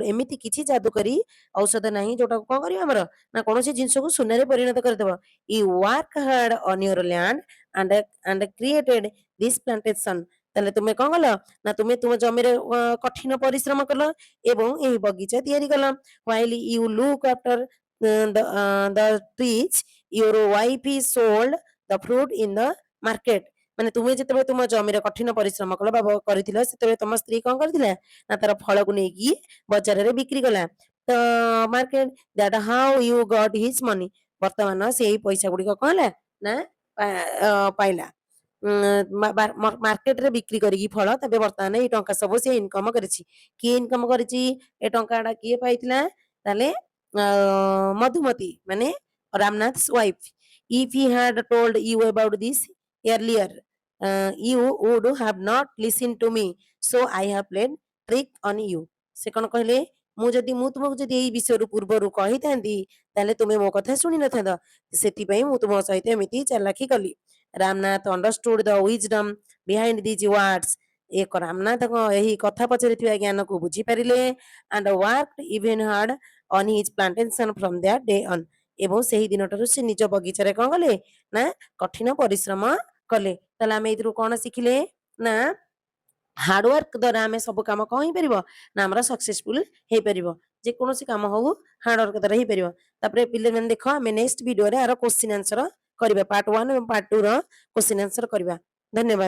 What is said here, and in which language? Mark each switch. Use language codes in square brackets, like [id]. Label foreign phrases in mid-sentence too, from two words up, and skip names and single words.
[or] ଏମିତି କିଛି ଯାଦୁକରୀ ଔଷଧ ନାହିଁ ଯୋଉଟାକୁ କଣ କରିବ ଆମର ନା କୌଣସି ଜିନିଷକୁ ସୁନାରେ ପରିଣତ କରିଦବ। [en] you work hard on your land and created this plantation. [or] ତାହେଲେ ତୁମେ କଣ କଲ ନା ତୁମେ ତୁମ ଜମିରେ କଠିନ ପରିଶ୍ରମ କଲ ଏବଂ ଏହି ବଗିଚା ତିଆରି କଲ। [en] while you look after the trees your wife is sold the fruit in the market। [or] ମାନେ ତୁମେ ଯେତେବେଳେ ତୁମ ଜମିରେ କଠିନ ପରିଶ୍ରମ କଲ ବା କରିଥିଲ ସେତେବେଳେ ତମ ସ୍ତ୍ରୀ କଣ କରିଥିଲା ନା ତାର ଫଳକୁ ନେଇକି ବଜାରରେ ବିକ୍ରି କଲା। [en] ତ market that how you got his money. [or] ବର୍ତ୍ତମାନ ସେଇ ପଇସା ଗୁଡ଼ିକ କଣ ହେଲା ନା ପାଇଲା। ମାର୍କେଟରେ ବିକ୍ରି କରିକି ଫଳ ତେବେ ବର୍ତ୍ତମାନ ଏଇ ଟଙ୍କା ସବୁ ସେ ଇନକମ କରିଛି। କିଏ ଇନକମ କରିଛି? ଏ ଟଙ୍କାଟା କିଏ ପାଇଥିଲା? ତାହେଲେ ମଧୁମତି ମାନେ ରାମନାଥ's wife. [en] If he had told you about this earlier, you would have not listened to me. So I have played trick on you. [or] ସେ କଣ କହିଲେ? ମୁଁ ତୁମକୁ ଯଦି ଏଇ ବିଷୟରୁ ପୂର୍ବରୁ କହିଥାନ୍ତି ତାହେଲେ ତୁମେ ମୋ କଥା ଶୁଣି ନଥାନ୍ତ। ସେଥିପାଇଁ ମୁଁ ତୁମ ସହିତ ଏମିତି ଚାଲାଖି କଲି। ରାମନାଥ [en] understood the wisdom behind these words. [or] ଏକ ରାମନାଥଙ୍କ ଏହି କଥା ପଛରେ ଥିବା ଜ୍ଞାନକୁ ବୁଝିପାରିଲେ [en] and worked even hard on his plantation from that day on. [or] ଏବଂ ସେହି ଦିନଠାରୁ ସେ ନିଜ ବଗିଚାରେ କଣ କଲେ ନା କଠିନ ପରିଶ୍ରମ କଲେ। ତାହେଲେ ଆମେ ଏଥିରୁ କଣ ଶିଖିଲେ ନା ହାର୍ଡୱାର୍କ ଦ୍ୱାରା ଆମେ ସବୁ କାମ କଣ ହେଇପାରିବ ନା ଆମର ସକ୍ସେସଫୁଲ ହେଇପାରିବ। ଯେକୌଣସି କାମ ହଉ ହାର୍ଡୱାର୍କ ଦ୍ୱାରା ହେଇପାରିବ। ତାପରେ ପିଲାମାନେ ଦେଖ ଆମେ [en] next videore [or] ଆର [en] question answer [or] କରିବା ପାର୍ଟ 1 ଏବଂ ପାର୍ଟ 2 ର [en] question answer [or] କରିବା।